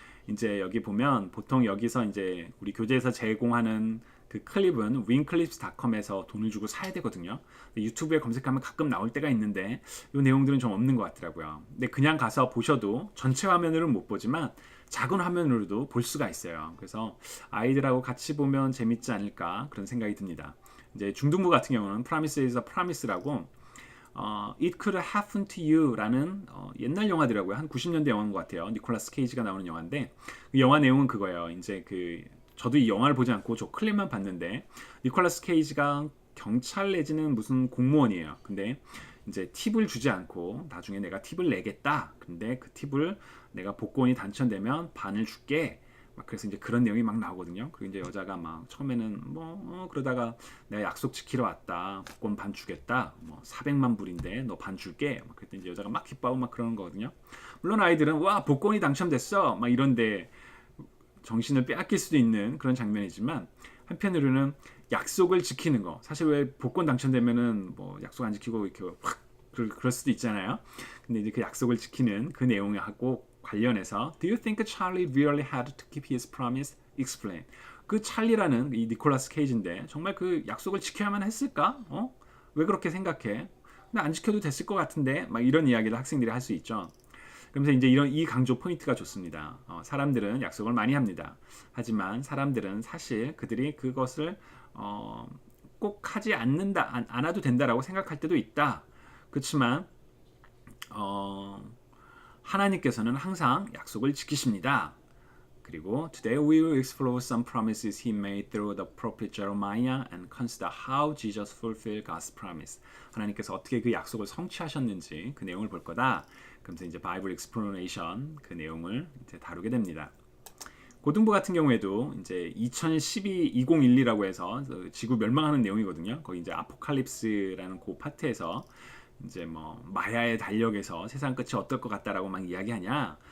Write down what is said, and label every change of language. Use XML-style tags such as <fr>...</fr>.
<ko>이제 여기 보면 보통 여기서 이제 우리 교재에서 제공하는 그 클립은 윙클립스닷컴에서 돈을 주고 사야 되거든요. 유튜브에 검색하면 가끔 나올 때가 있는데 이 내용들은 좀 없는 것 같더라고요. 근데 그냥 가서 보셔도 전체 화면으로는 못 보지만 작은 화면으로도 볼 수가 있어요. 그래서 아이들하고 같이 보면 재밌지 않을까 그런 생각이 듭니다. 이제 중등부 같은 경우는 Promise is a Promise라고 It Could Happen to You라는 옛날 영화더라고요. 한 90년대 영화인 것 같아요. 니콜라스 케이지가 나오는 영화인데 그 영화 내용은 그거예요. 이제 저도 이 영화를 보지 않고 저 클립만 봤는데 니콜라스 케이지가 경찰 내지는 무슨 공무원이에요. 근데 이제 팁을 주지 않고 나중에 내가 팁을 내겠다. 근데 그 팁을 내가 복권이 당첨되면 반을 줄게. 막 그래서 이제 그런 내용이 막 나오거든요. 그리고 이제 여자가 막 처음에는 그러다가 내가 약속 지키러 왔다. 복권 반 주겠다. 400만 불인데 너 반 줄게. 막 그랬더니 이제 여자가 막 기뻐하고 막 그러는 거거든요. 물론 아이들은 와 복권이 당첨됐어. 막 이런데 정신을 빼앗길 수도 있는 그런 장면이지만 한편으로는 약속을 지키는 거. 사실 왜 복권 당첨되면은 약속 안 지키고 이렇게 확 그럴 수도 있잖아요. 근데 이제 그 약속을 지키는 그 내용하고 관련해서</ko> <en>Do you think Charlie really had to keep his promise? Explain.</en> <ko>그 찰리라는 이 니콜라스 케이지인데 정말 그 약속을 지켜야만 했을까? 왜 그렇게 생각해? 근데 안 지켜도 됐을 것 같은데 막 이런 이야기를 학생들이 할 수 있죠. 그러면서 이제 이 강조 포인트가 좋습니다. 사람들은 약속을 많이 합니다. 하지만 사람들은 사실 그들이 그것을 꼭 하지 않아도 된다라고 생각할 때도 있다. 그렇지만 하나님께서는 항상 약속을 지키십니다. 그리고</ko> <en>Today we will explore some promises he made through the prophet Jeremiah and consider how Jesus fulfilled God's promise.</en> <ko>하나님께서 어떻게 그 약속을 성취하셨는지 그 내용을 볼 거다. 그러면서 이제 바이블 explanation 그 내용을 이제 다루게 됩니다. 고등부 같은 경우에도 이제 2012-2012라고 해서 지구 멸망하는 내용이거든요. 거기 이제 아포칼립스라는 그 파트에서 이제 마야의 달력에서 세상 끝이 어떨 것 같다라고 막 이야기하냐.</ko>